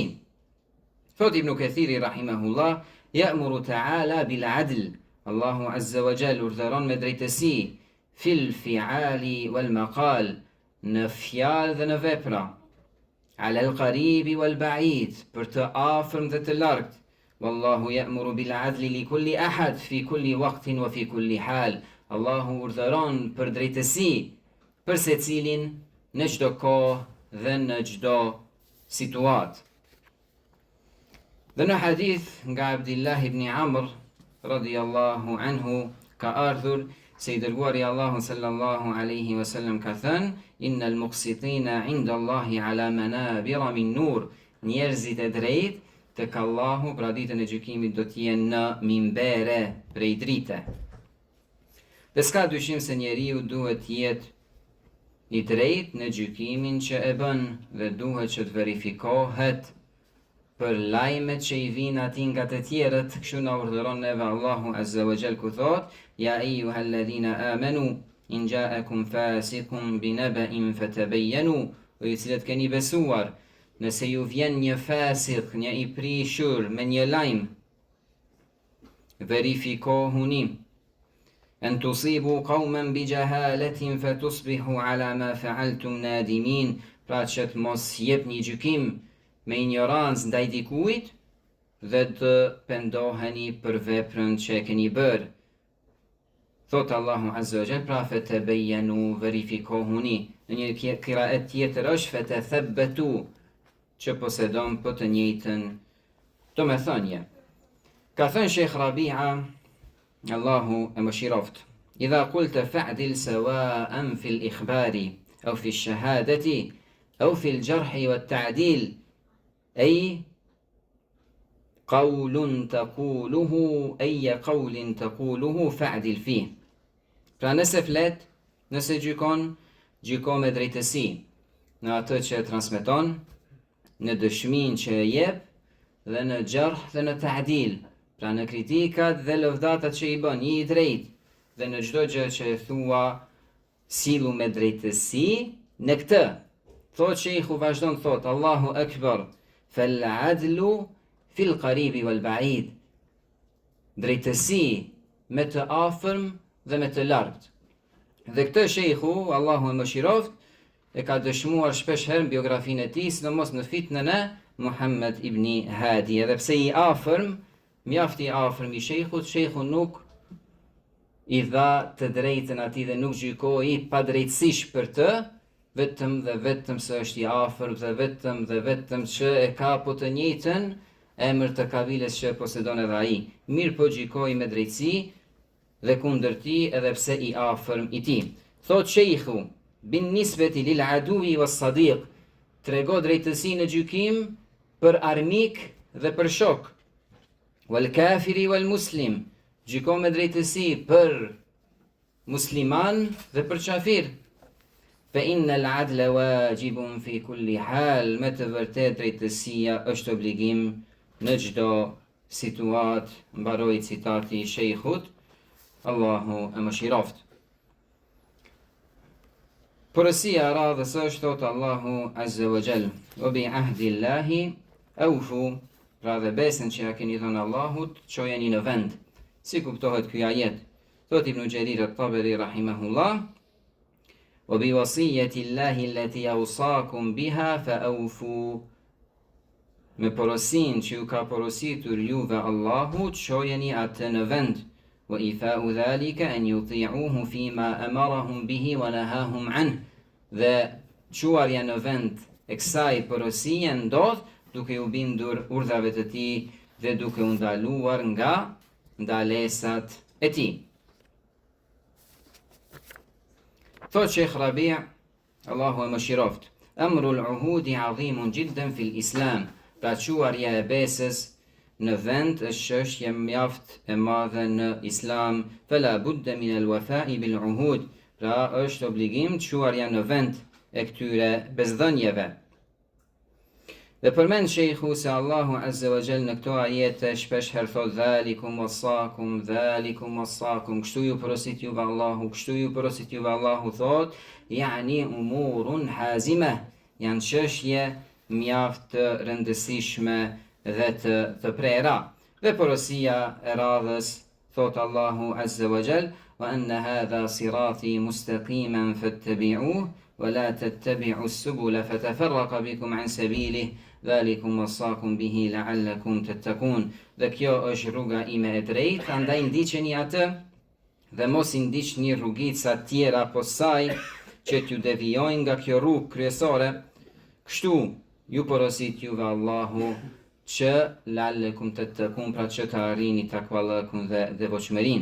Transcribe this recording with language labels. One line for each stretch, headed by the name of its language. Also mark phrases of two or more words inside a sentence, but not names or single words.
Arabic: Thot Ibn Kathiri رحمه الله: يأمر تعالى بالعدل. الله عز وجل
Albanian: urdhëron me drejtësi
Arabic: في الفعال والمقال,
Albanian: në fjalë dhe në vepra,
Arabic: على القريب والبعيد,
Albanian: për të afërm dhe të largt.
Arabic: والله يأمر بالعدل لكل أحد في كل وقت وفي كل حال.
Albanian: Allahu urdhëron për drejtësi për secilin në çdo kohë dhe në çdo situatë. Dhe në hadith nga Abdullah ibn Amr
Arabic: رضي الله عنه
Albanian: ka ardhur se i dërguari Allahu
Arabic: صلى الله عليه وسلم
Albanian: ka thënë:
Arabic: إن المقسطين عند الله على منابر من نور.
Albanian: Njerëzit e drejtë tek Allahu pra ditën e gjykimit do të jenë në mimbere prej drite. Dhe s'ka dyshim se njeriu duhet jetë i drejtë në gjykimin që e bën dhe duhet që të verifikohet për lajmet që i vinë ati nga të tjerët, kështu na urdhëron neve
Arabic: الله عز وجل
Albanian: ku thot:
Arabic: يا أيها الذين آمنوا إن جاءكم فاسق بنبإ فتبينوا,
Albanian: o ju cilët keni besuar, nëse ju vjen një fasik, një i prishur me një lajm, verifikohuni.
Arabic: أن تصيبوا قوما بجهالة فتصبحوا على ما فعلتم نادمين,
Albanian: pra që të mos jepni gjykim me ignorancë ndaj dikujt dhe të pendoheni për veprën që e keni bërë. Thot
Arabic: الله عز وجل,
Albanian: pra fatabayyanu, verifikohuni. Në një qiraat tjetër është fatathabbatu, që posedon për të njëjtën domethënie. Ka thënë Sheikh Rabi'a, Allahu e mëshiroft:
Arabic: إذا قلت فاعدل سواء في الإخبار أو في الشهادة أو في الجرح والتعديل, أي قول تقوله أي قول تقوله فعدل فيه.
Albanian: Pra nëse flet, nëse gjyko me drejtësi në atë që e transmeton, në dëshminë që e jep, dhe në gjarh dhe në ta'dil, pra në kritikat dhe lëvdatat që i bën, i drejt, dhe në çdo gjë që e thua, sillu me drejtësi në këtë. Thot Sheikhu, vazhdon thot:
Arabic: الله أكبر, فالعدل في القريب والبعيد.
Albanian: Drejtësi me të afërm dhe me të largt. Dhe këtë Sheikhu, Allahu e mëshiroft, e ka dëshmuar shpesh herë në biografinë e tij, sidomos në fitnën e Muhammed ibn Hadi. Edhe pse i afërm, mjaft i afërm i Sheikhut, Sheikhu nuk i dha të drejtën atij dhe nuk gjykoi pa drejtësish për të, vetëm dhe vetëm se është i afër dhe vetëm që e ka po të njëjtën emër të kabiles që posedon edhe ai. Mirë po gjykoi me drejtësi dhe kundër tij, edhe pse i afërm i tij. Thot Sheikhu,
Arabic: بالنسبة للعدو والصديق,
Albanian: trego drejtësi në gjykim për armik dhe për shok.
Arabic: والكافر والمسلم,
Albanian: gjyko me drejtësi për musliman dhe për qafir.
Arabic: فإن العدل واجب في كل حال,
Albanian: me të vërtet drejtësia është obligim në çdo situatë. Mbaroi citati i Sheikhut, Allahu e mëshiroft. Porosia e radhës është, thot
Arabic: الله عز وجل: وبعهد الله أوفوا,
Albanian: pra dhe besën që ja keni dhënë Allahut, çojeni në vend. Si kuptohet ky ajet? Thot
Arabic: Ibn Jarir at-Tabari رحمه الله: وبوصية الله التي أوصاكم بها فأوفوا,
Albanian: me porosin që ju ka porositur juve Allahu, çojeni atë në vend.
Arabic: وإيفاء ذلك أن يطيعوه فيما أمرهم به ونهاهم عنه,
Albanian: dhe çuarja në vend e kësaj porosie ndodh duke u bindur urdhave të tij dhe duke u ndaluar nga ndalesat e tij. Thot Sheikh Rabi', Allahu e mëshiroft:
Arabic: أمر العهود عظيم جدا في الإسلام,
Albanian: pra çuarja e besës në vend është çështje mjaft e madhe në Islam.
Arabic: فلا بد من الوفاء بالعهود,
Albanian: pra është obligim çuarja në vend e këtyre besdhënieve. Dhe përmend Sheikhu se
Arabic: الله عز وجل
Albanian: në këto ajete shpesh herë thot:
Arabic: ذلكم وصاكم,
Albanian: kështu ju porosit juve Allahu, kështu ju porosit juve Allahu, thot
Arabic: يعني أمور حازمة,
Albanian: janë çështje mjaft të rëndësishme dhe të prera. Dhe porosia e radhës, thot
Arabic: الله عز وجل: وأن هذا صراطي مستقيما فاتبعوه ولا تتبعوا السبل فتفرق بكم عن سبيله ذلكم وصاكم به لعلكم تتقون.
Albanian: Dhe kjo është rruga ime e drejtë, andaj ndiqeni atë dhe mos i ndiqni rrugica tjera posa saj që t'ju devijojnë nga kjo rrugë kryesore. Kështu ju porosit juve Allahu që
Arabic: لعلكم تتقون,
Albanian: pra që të arrini takvallëkun dhe devotshmërinë.